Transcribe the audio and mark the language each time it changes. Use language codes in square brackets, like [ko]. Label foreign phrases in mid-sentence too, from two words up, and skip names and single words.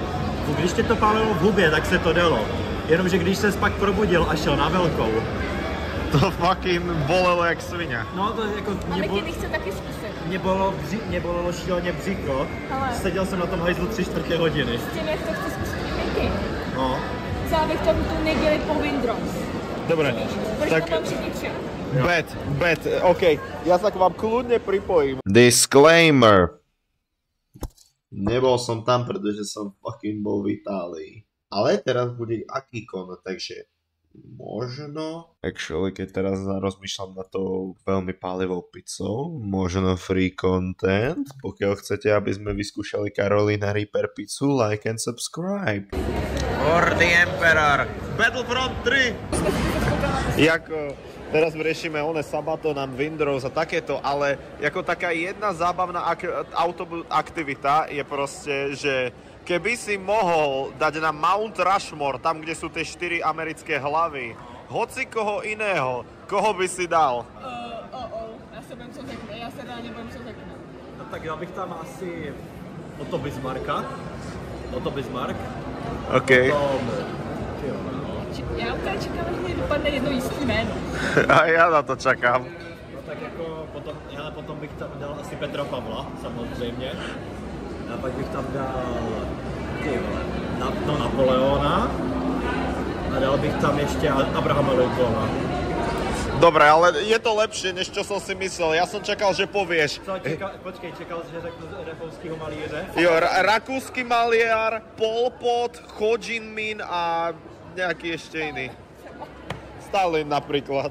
[cs] Když tě to pálilo v hubě, tak se to dalo. Jenomže když ses pak probudil a šel na velkou, to fucking bolelo jak svině. No to jako... A Miky chce taky zkusit. Mě bolelo šíleně břicho. Seděl jsem na tom hajzlu 3/4 hodiny. S tím, jak to chce zkusit i Miky. No. Závěk tomu tu neděli po Windrose. [sk] Dobre, tak... Bet, OK. Ja sa k vám kľudne pripojím. Disclaimer. Nebol som tam, pretože som fucking bol v Itálii. Ale teraz bude aký kon, takže Možno, actually, keď teraz rozmýšľam na to veľmi pálivou pizzou, možno [en] free content, [sk] pokiaľ chcete, aby sme vyskúšali Carolina Reaper pizzu, [en] like and subscribe. For the Emperor. Battlefront 3. [sk] Jako, teraz riešime [en] one Sabaton and Windrose [sk] a takéto, ale jako taká jedna zábavná aktivita je proste, že keby si mohol dať na Mount Rushmore, tam, kde sú tie 4 americké hlavy, hoci koho iného, koho by si dal? [cs] Já se bojím, co řekne, já se reálně bojím, co řekne. No tak já bych tam asi Otto Bismarcka. Otto Bismarck. OK. Já úplně čekám, že mi vypadne jedno jistý jméno. [sk] A já na to čakám. [cs] No tak jako potom bych tam dal asi Petra Pavla, samozřejmě. A pak bych tam dal Napoleona. A dal bych tam ještě Abrahama Lincolna. [sk] Dobre, ale je to lepšie, než čo som si myslel. Ja som čakal, že povieš. [cs] Počkej, čekal, že řeknu rakouského malíře? [sk] Jo, rakúsky maliar, Pol Pot, Ho Chi Minh a nejaký ešte iný. Stalin napríklad.